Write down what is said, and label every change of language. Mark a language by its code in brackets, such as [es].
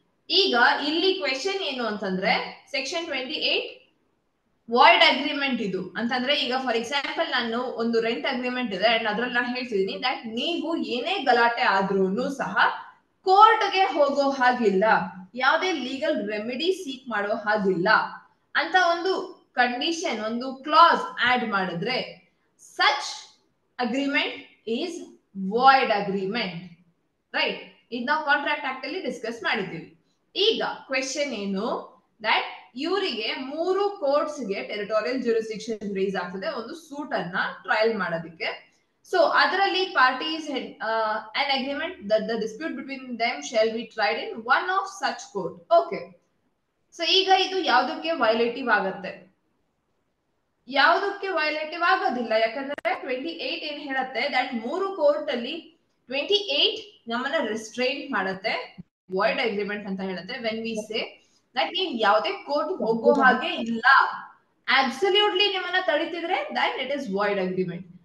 [kn] ಈಗ ಇಲ್ಲಿ ಕ್ವೆಶನ್ ಏನು ಅಂತಂದ್ರೆ ಸೆಕ್ಷನ್ 28 ವಾಯ್ಡ್ ಅಗ್ರಿಮೆಂಟ್ ಇದು ಅಂತಂದ್ರೆ ಈಗ ಫಾರ್ ಎಕ್ಸಾಂಪಲ್ ನಾನು ಒಂದು ರೆಂಟ್ ಅಗ್ರಿಮೆಂಟ್ ಇದೆ ಅಂಡ್ ಅದ್ರಲ್ಲಿ ನಾನು ಹೇಳ್ತಿದ್ದೀನಿ ದಟ್ ನೀವು ಏನೇ ಗಲಾಟೆ ಆದ್ರೂ ಸಹ ಕೋರ್ಟ್ಗೆ ಹೋಗೋ ಹಾಗಿಲ್ಲ, ಯಾವುದೇ ಲೀಗಲ್ ರೆಮಿಡಿ ಸೀಕ್ ಮಾಡೋ ಹಾಗಿಲ್ಲ ಅಂತ ಒಂದು ಕಂಡೀಷನ್, ಒಂದು ಕ್ಲಾಸ್ ಆಡ್ ಮಾಡಿದ್ರೆ [en] Such agreement is void agreement. [kn] Right, ಇದು ನಾವು ಕಾಂಟ್ರಾಕ್ಟ್ ಆಕ್ಟ್ ಅಲ್ಲಿ ಡಿಸ್ಕಸ್ ಮಾಡಿದ್ದೀವಿ. ಈಗ ಕ್ವೆಶನ್ ಏನು ದಟ್ ಇವರಿಗೆ 3 ಕೋರ್ಟ್ಸ್ ಗೆ ಟೆರಿಟೋರಿಯಲ್ ಜುರಿಸ್ಡಿಕ್ಷನ್ ರೈಸ್ ಆಗ್ತದೆ ಒಂದು ಸೂಟ್ ಅನ್ನ ಟ್ರಯಲ್ ಮಾಡೋದಕ್ಕೆ. ಸೊ ಅದರಲ್ಲಿ parties [en] an agreement that the dispute between them shall be tried in one of such court. [kn] Okay, so ಈಗ ಇದು ಯಾವುದಕ್ಕೆ ವೈಲೇಟಿವ್ ಆಗತ್ತೆ? ಯಾವುದಕ್ಕೆ ವೈಲೇಟಿವ್ ಆಗೋದಿಲ್ಲ, ಯಾಕಂದ್ರೆ 28 ಏನ್ ಹೇಳುತ್ತೆ ದಟ್ 3 ಕೋರ್ಟ್ ಅಲ್ಲಿ 28 ನಮ್ಮನ್ನ ರಿಸ್ಟ್ರೈನ್ ಮಾಡುತ್ತೆ, ವಾಯ್ಡ್ ಅಗ್ರಿಮೆಂಟ್ ಅಂತ ಹೇಳುತ್ತೆ. [en] when we say that [kn] ನೀವು ಯಾವುದೇ ಕೋರ್ಟ್ ಹೋಗೋ ಹಾಗೆ ಇಲ್ಲ, ಅಬ್ಸಲ್ಯೂಟ್ಲಿ ನಿಮ್ಮನ್ನ ತಡಿತಿದ್ರೆ [en] That it is void agreement.